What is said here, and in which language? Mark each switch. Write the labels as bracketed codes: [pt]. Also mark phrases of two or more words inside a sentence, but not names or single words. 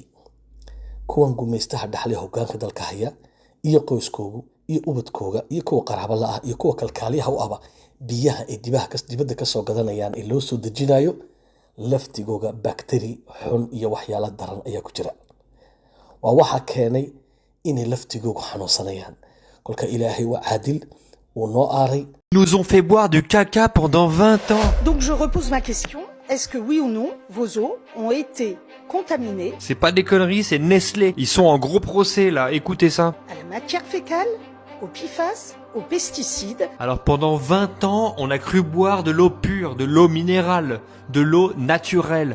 [so] kuwan gumaystaha dhaxlay hoggaanka dalka haya, iyo qoyskoogu iyo ubadkooga iyo kuwa qaraabo la ah iyo kuwa kalkaaliyaha u aba, biyaha ay dibadda ka soo gadanayaan ee loo soo dejinayo, laftigooga bakteri xun iyo waxyaalo daran ayaa ku jira. waa waxa keenay inay laftigoogu xanuunsanayaan. kolka ilaahay waa caadil, uu noo aaray. [fr] Ils nous ont fait boire du caca pendant 20 ans. Donc je repose ma question. Est-ce que oui ou non, vos eaux ont été contaminées C'est pas des conneries, c'est Nestlé. Ils sont en gros procès là, écoutez ça. à la matière fécale, au PFAS, aux pesticides. Alors pendant 20 ans, on a cru boire de l'eau pure, de l'eau minérale, de l'eau naturelle.